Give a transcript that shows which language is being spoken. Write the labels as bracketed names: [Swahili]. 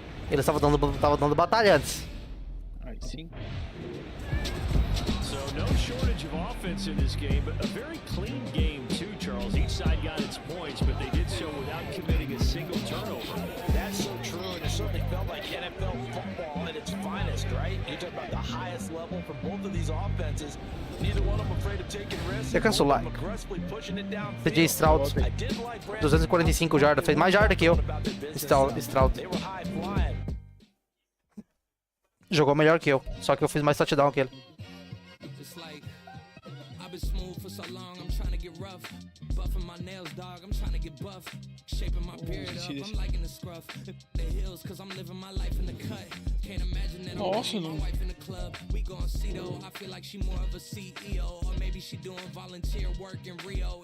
[Portuguese] Eles estavam dando batalha antes. Aí sim. [English] So no shortage of offense in this game, but a very clean game too, Charles. Each side got its points, but they did so without committing a single turnover. That's so true, and it certainly felt like NFL football at its finest, right? You talk about the highest level for both of these offenses. Neither one of them afraid of taking risks. [Portuguese] Eu canso lá. CJ Stroud, 245 jardas, fez mais jarda que eu. Stroud. [English] They were high flying. [Portuguese] Jogou melhor que eu, só que eu fiz mais touchdown que ele. [English] It's like I've been smooth for so long, I'm trying to get rough. Buffing my nails, dog, I'm trying to get buff. Shaping my beard up, I'm liking the scruff. The hills, cause I'm living my life in the cut. Can't imagine that I'm with my wife in the club. We gon' see though, I feel like she more of a CEO. Or maybe she doing volunteer work in Rio.